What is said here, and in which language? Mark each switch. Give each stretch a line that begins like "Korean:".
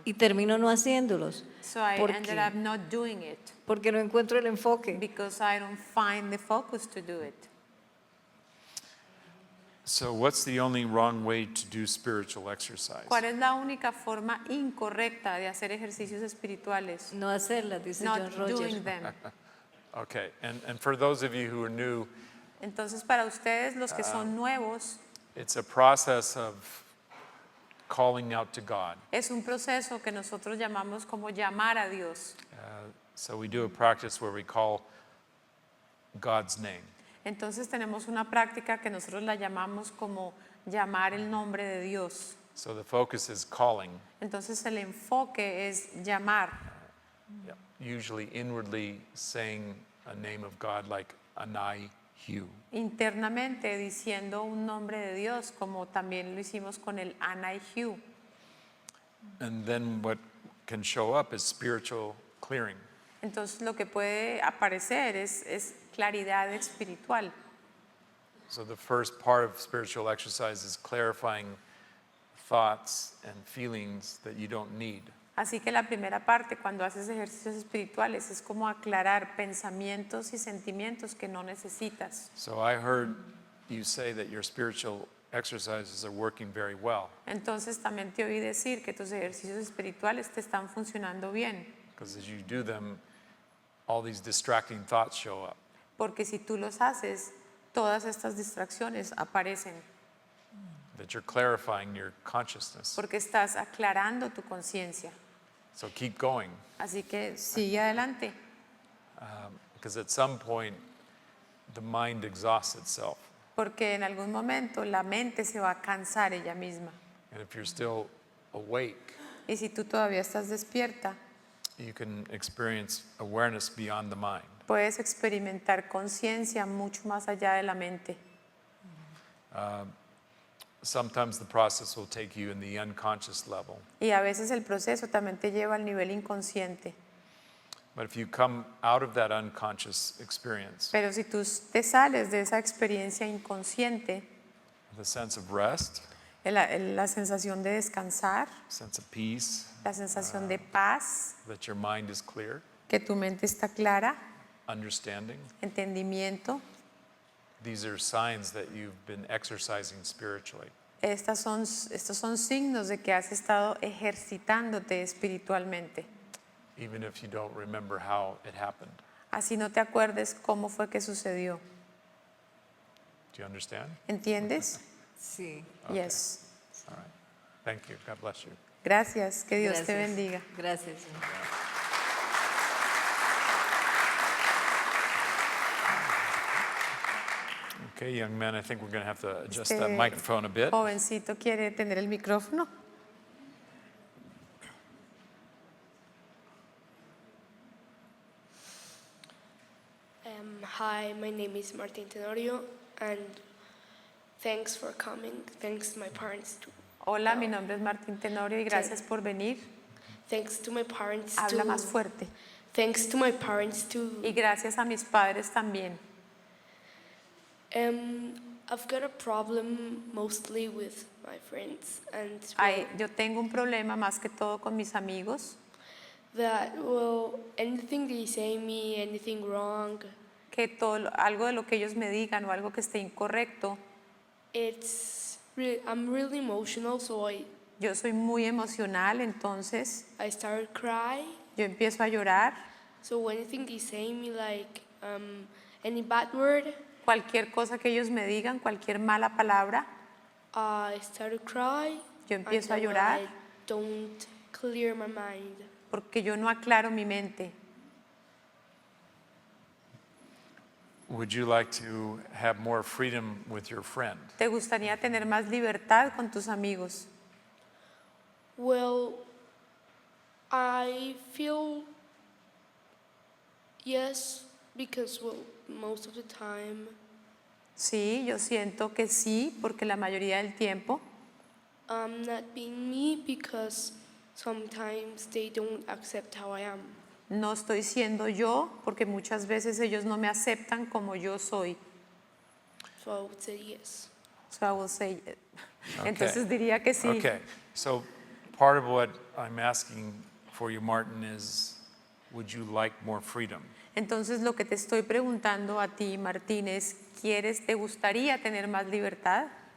Spanish: Y termino no haciéndolos.
English: So I
Spanish: ¿Por
English: ended
Spanish: qué?
English: up not doing it
Spanish: Porque no encuentro el enfoque.
English: because I don't find the focus to do it. So what's the only wrong way to do spiritual exercise?
Spanish: ¿Cuál es la única forma incorrecta de hacer ejercicios espirituales? No hacerlas, dice John
English: Not
Spanish: Rogers.
English: doing them. Okay, and for those of you who are new,
Spanish: Entonces, para ustedes, los que son nuevos,
English: it's a process of calling out to God.
Spanish: es un proceso que nosotros llamamos como llamar a Dios.
English: So we do a practice where we call God's name.
Spanish: Entonces, tenemos una práctica que nosotros la llamamos como llamar el nombre de Dios.
English: So the focus is calling,
Spanish: Entonces, el enfoque es llamar,
English: usually inwardly saying a name of God like Anai Hu.
Spanish: internamente diciendo un nombre de Dios, como también lo hicimos con el Anaihu.
English: And then what can show up is spiritual clearing.
Spanish: Entonces, lo que puede aparecer es claridad espiritual.
English: So the first part of spiritual exercise is clarifying thoughts and feelings that you don't need.
Spanish: Así que la primera parte, cuando haces ejercicios espirituales, es como aclarar pensamientos y sentimientos que no necesitas.
English: So I heard you say that your spiritual exercises are working very well,
Spanish: Entonces también te oí decir que tus ejercicios espirituales te están funcionando bien,
English: because as you do them, all these distracting thoughts show up.
Spanish: porque si tú los haces, todas estas distracciones aparecen,
English: That you're clarifying your consciousness.
Spanish: porque estás aclarando tu conciencia.
English: So keep going,
Spanish: Así que sigue adelante,
English: because at some point the mind exhausts itself.
Spanish: porque en algún momento la mente se va a cansar ella misma.
English: And if you're still awake,
Spanish: Y si tú todavía estás despierta,
English: you can experience awareness beyond the mind.
Spanish: puedes experimentar conciencia mucho más allá de la mente.
English: Sometimes the process will take you in the unconscious level.
Spanish: Y a veces el proceso también te lleva al nivel inconsciente.
English: But if you come out of that unconscious experience
Spanish: Pero si tú te sales de esa experiencia inconsciente,
English: with a sense of rest,
Spanish: la sensación de descansar,
English: sense of peace,
Spanish: la sensación de paz,
English: that your mind is clear,
Spanish: que tu mente está clara,
English: understanding,
Spanish: entendimiento,
English: these are signs that you've been exercising spiritually.
Spanish: estos son signos de que has estado ejercitándote espiritualmente.
English: Even if you don't remember how it happened.
Spanish: Así no te acuerdes cómo fue que sucedió.
English: Do you understand?
Spanish: ¿Entiendes? Sí.
English: Okay. Yes. All right. Thank you. God bless you.
Spanish: Gracias. Que Dios te Gracias. bendiga. Gracias.
English: Okay, young man, I think we're going to have to adjust
Spanish: Este
English: that microphone a bit.
Spanish: Jovencito quiere tener el micrófono.
English: Hi, my name is Martin Tenorio, and thanks for coming. Thanks to my parents too.
Spanish: Hola, mi nombre es Martín Tenorio y gracias por venir.
English: Thanks to my parents
Spanish: Habla
English: too.
Spanish: más fuerte.
English: Thanks to my parents too.
Spanish: Y gracias a mis padres también.
English: I've got a problem mostly with my friends, and
Spanish: Yo tengo un problema más que todo con mis amigos,
English: that anything they say me, anything wrong,
Spanish: que algo de lo que ellos me digan o algo que esté incorrecto,
English: I'm really emotional, so
Spanish: yo soy muy emocional, entonces
English: I started cry.
Spanish: yo empiezo a llorar.
English: So anything they say me, like any bad word,
Spanish: Cualquier cosa que ellos me digan, cualquier mala palabra,
English: I started cry.
Spanish: yo empiezo a
English: until
Spanish: llorar
English: I don't clear my mind.
Spanish: porque yo no aclaro mi mente.
English: Would you like to have more freedom with your friend?
Spanish: ¿Te gustaría tener más libertad con tus amigos?
English: Well, I feel yes, because most of the time
Spanish: Sí, yo siento que sí, porque la mayoría del tiempo
English: I'm not being me, because sometimes they don't accept how I am.
Spanish: no estoy siendo yo, porque muchas veces ellos no me aceptan como yo soy.
English: So I would say yes. So I will say, Okay.
Spanish: entonces diría que sí.
English: Okay, so part of what I'm asking for you, Martin, is would you like more freedom?
Spanish: Entonces lo que te estoy preguntando a ti, Martínez, ¿te gustaría tener más libertad?